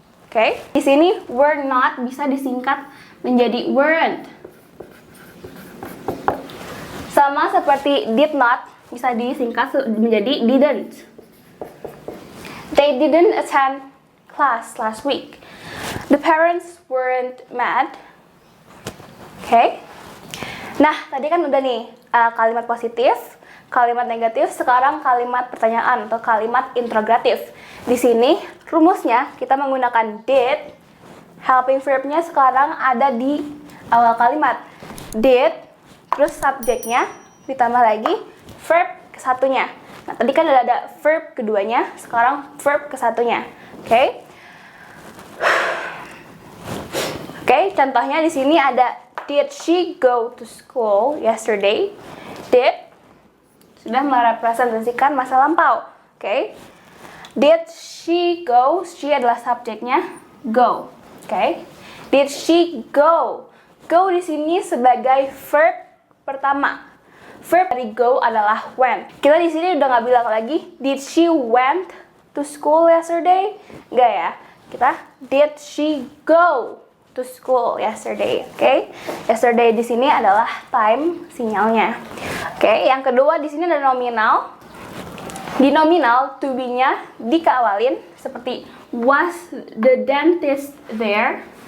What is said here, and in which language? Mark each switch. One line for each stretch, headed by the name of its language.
Indonesian: Oke? Di sini were not bisa disingkat menjadi weren't. Sama seperti did not bisa disingkat menjadi didn't.
English: They didn't attend class last week. The parents weren't mad. Oke?
Indonesian: Nah, tadi kan udah nih kalimat positif, kalimat negatif, sekarang kalimat pertanyaan atau kalimat interrogatif. Di sini rumusnya kita menggunakan did. Helping verbnya sekarang ada di awal kalimat. Did, terus subjeknya ditambah lagi verb kesatunya. Nah, tadi kan ada verb keduanya, sekarang verb kesatunya. Oke? Oke, contohnya di sini ada
English: did she go to school yesterday?
Indonesian: Did sudah merepresentasikan masa lampau. Oke?
English: Did she go?
Indonesian: She adalah subjeknya, go. Oke?
English: Did she go?
Indonesian: Go di sini sebagai verb pertama. Verb dari go adalah went. Kita di sini udah nggak bilang lagi
English: did she went to school yesterday?
Indonesian: Nggak ya.
English: Kita did she go to school yesterday? Oke.
Indonesian: Yesterday di sini adalah time sinyalnya. Oke, yang kedua di sini ada nominal. Di nominal to be-nya dikeawalin seperti
English: was the dentist there?